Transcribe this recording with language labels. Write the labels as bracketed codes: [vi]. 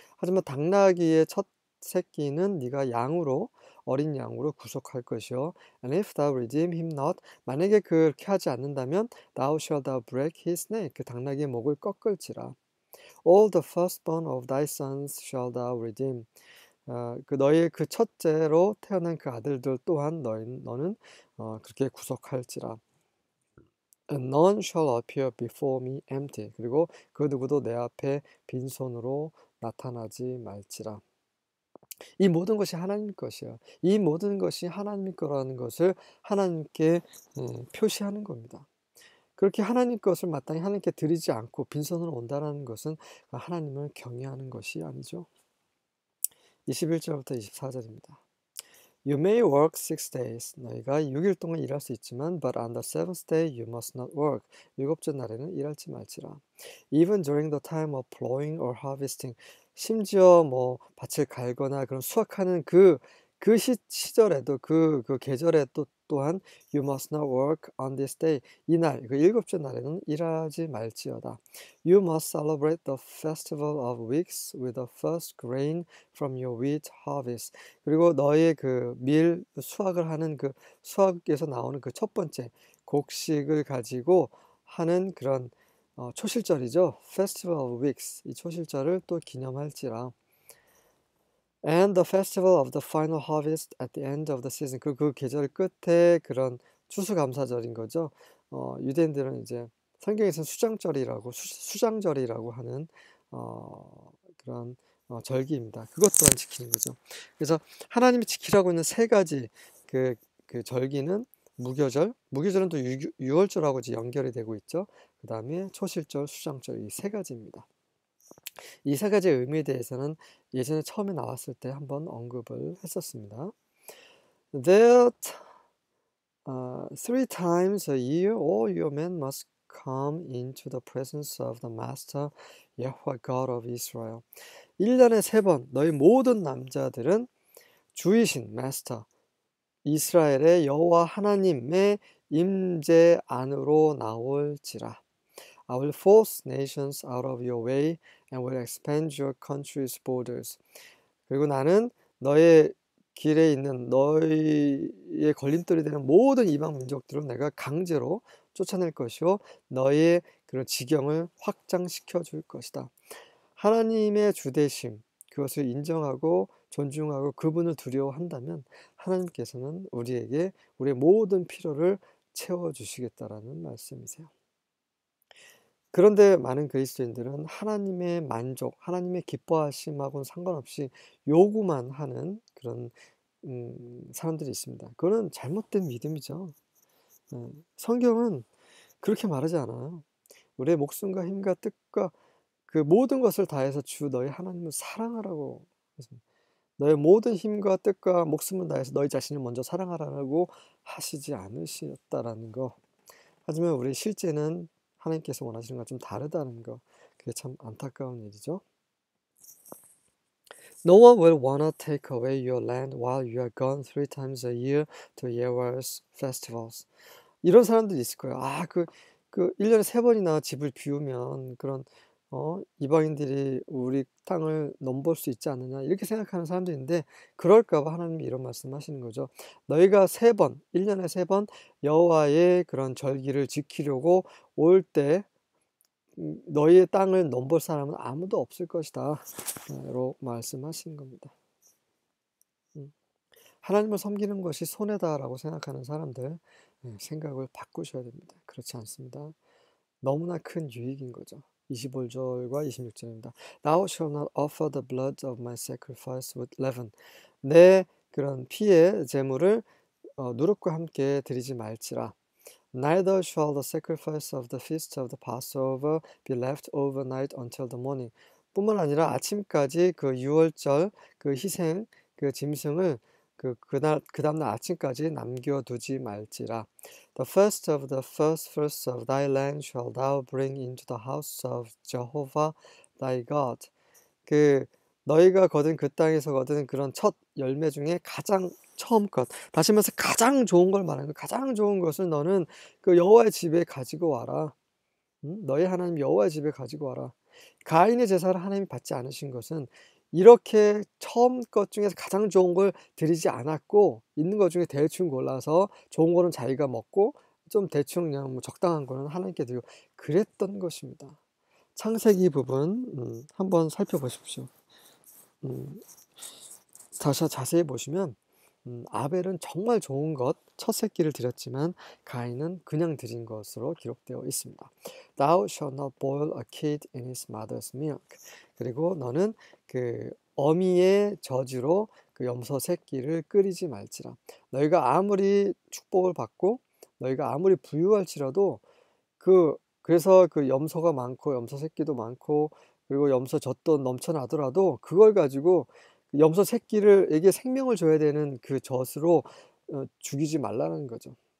[ko] 하지만 당나귀의 첫 새끼는 네가 어린 양으로 구속할 것이요. [en] And if thou redeem him not, [ko] 만약에 그렇게 하지 않는다면 [en] thou shalt thou break his neck. [ko] 그 당나귀의 목을 꺾을지라. [en] All the firstborn of thy sons shall thou redeem. [ko] 너희의 그 첫째로 태어난 그 아들들 또한 너는 그렇게 구속할지라. [en] And none shall appear before me empty. [ko] 그리고 그 누구도 내 앞에 빈손으로 나타나지 말지라. 이 모든 것이 하나님 것이에요. 이 모든 것이 하나님 거라는 것을 하나님께 표시하는 겁니다. 그렇게 하나님 것을 마땅히 하나님께 드리지 않고 빈손으로 온다는 것은 하나님을 경외하는 것이 아니죠. 21절부터 24절입니다. [en] You may work 6 days. [ko] 너희가 6일 동안 일할 수 있지만 [en] but on the seventh day you must not work. [ko] 일곱째 날에는 일하지 말지라. [en] Even during the time of plowing or harvesting. [ko] 심지어 뭐 밭을 갈거나 그런 수확하는 그 시절에도 그 계절에 또한 [en] you must not work on this day. [ko] 이날 그 일곱째 날에는 일하지 말지어다. [en] You must celebrate the festival of weeks with the first grain from your wheat harvest. [ko] 그리고 너의 그 밀 수확을 하는 그 수확에서 나오는 그 첫 번째 곡식을 가지고 하는 그런 초실절이죠. [en] Festival of Weeks. [ko] 이 초실절을 또 기념할지라. [en] And the festival of the final harvest at the end of the season. [ko] 그 계절 끝에 그런 추수감사절인 거죠. 유대인들은 이제 성경에서는 수장절이라고 하는 그런 절기입니다. 그것 또한 지키는 거죠. 그래서 하나님이 지키라고 있는 세 가지 그 절기는 무교절은 또 유월절하고 연결이 되고 있죠. 그 다음에 초실절, 수장절 이 세 가지입니다. 이 세 가지의 의미에 대해서는 예전에 처음에 나왔을 때 한번 언급을 했었습니다. [en] That 3 times a year all your men must come into the presence of the Master Yahweh God of Israel. [ko] 1년에 3번 너희 모든 남자들은 주이신 마스터 이스라엘의 여호와 하나님의 임재 안으로 나올지라. [en] I will force nations out of your way and will expand your country's borders. [ko] 그리고 나는 너의 길에 있는 너희의 걸림돌이 되는 모든 이방 민족들을 내가 강제로 쫓아낼 것이요 너희의 그런 지경을 확장시켜 줄 것이다. 하나님의 주대심 그것을 인정하고 존중하고 그분을 두려워한다면 하나님께서는 우리에게 우리의 모든 필요를 채워주시겠다라는 말씀이세요. 그런데 많은 그리스도인들은 하나님의 만족, 하나님의 기뻐하심하고는 상관없이 요구만 하는 그런 사람들이 있습니다. 그거는 잘못된 믿음이죠. 성경은 그렇게 말하지 않아요. 우리의 목숨과 힘과 뜻과 그 모든 것을 다해서 주 너희 하나님을 사랑하라고 하십니다. 너의 모든 힘과 뜻과 목숨을 다해서 너희 자신을 먼저 사랑하라고 하시지 않으셨다라는 거. 하지만 우리 실제는 하나님께서 원하시는 것과 좀 다르다는 거. 그게 참 안타까운 일이죠. [en] No one will wanna take away your land while you are gone 3 times a year to Yahweh's festivals. [ko] 이런 사람들이 있을 거예요. 그 1년에 3번이나 집을 비우면 그런 이방인들이 우리 땅을 넘볼 수 있지 않느냐 이렇게 생각하는 사람들인데 그럴까 봐 하나님이 이런 말씀하시는 거죠. 너희가 3번, 1년에 3번 여호와의 그런 절기를 지키려고 올 때 너희의 땅을 넘볼 사람은 아무도 없을 것이다 라고 말씀하시는 겁니다. 하나님을 섬기는 것이 손해다라고 생각하는 사람들 생각을 바꾸셔야 됩니다. 그렇지 않습니다. 너무나 큰 유익인 거죠. 25절과 26절입니다. [en] Thou shalt not offer the blood of my sacrifice with leaven. [ko] 내 그런 피의 제물을 누룩과 함께 드리지 말지라. [en] Neither shall the sacrifice of the feast of the Passover be left overnight until the morning. [ko] 뿐만 아니라 아침까지 그 유월절 그 희생 그 짐승을 그 다음날 아침까지 남겨두지 말지라. [en] The first of the first fruits of thy land shall thou bring into the house of Jehovah thy God. [ko] 그 너희가 거둔 그 땅에서 거둔 그런 첫 열매 중에 가장 처음 것, 다시 말해서 가장 좋은 걸 말하는 거. 가장 좋은 것을 너는 그 여호와의 집에 가지고 와라. 너희 하나님 여호와의 집에 가지고 와라. 가인의 제사를 하나님이 받지 않으신 것은 이렇게 처음 것 중에서 가장 좋은 걸 드리지 않았고 있는 것 중에 대충 골라서 좋은 거는 자기가 먹고 좀 대충 그냥 뭐 적당한 거는 하나님께 드리고 그랬던 것입니다. 창세기 부분 한번 살펴보십시오. 다시 자세히 보시면 아벨은 정말 좋은 것, 첫 새끼를 드렸지만 가인은 그냥 드린 것으로 기록되어 있습니다. [en] Thou shalt not boil a kid in his mother's milk. [ko] 그리고 너는 그 어미의 젖으로 그 염소 새끼를 끓이지 말지라. 너희가 아무리 축복을 받고 너희가 아무리 부유할지라도 그래서 그 염소가 많고 염소 새끼도 많고 그리고 염소 젖도 넘쳐나더라도 그걸 가지고 염소 새끼를에게 생명을 줘야 되는 그 젖으로 죽이지 말라는 거죠.